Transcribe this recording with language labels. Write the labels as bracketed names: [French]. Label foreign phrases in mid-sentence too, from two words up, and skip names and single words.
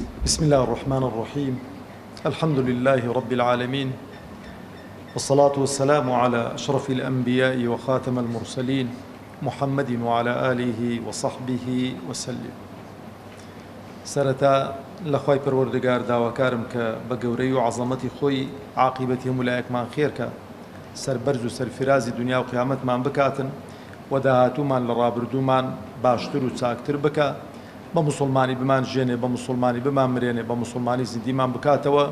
[Arabic] بسم الله الرحمن الرحيم الحمد لله رب العالمين والصلاة والسلام على أشرف الأنبياء وخاتم المرسلين محمد وعلى آله وصحبه وسلم. [Central Kurdish] سرتا لخواي پروردگار داواکارم کە بە گەورەی و عەزەمەتی خۆی عاقبەتی هەموو لایەکمان خێرکە، سەربەرز و سەرفرازی دنیا و قیامەتمان بکاتن و داهاتوومان لە ڕابردوومان باشتر و چاکتر بکە، بە موسڵمانی بمان ژێنێ، بە موسڵمانی بمان مرێنێ، بە موسڵمانی زیندیمان بکاتەوە.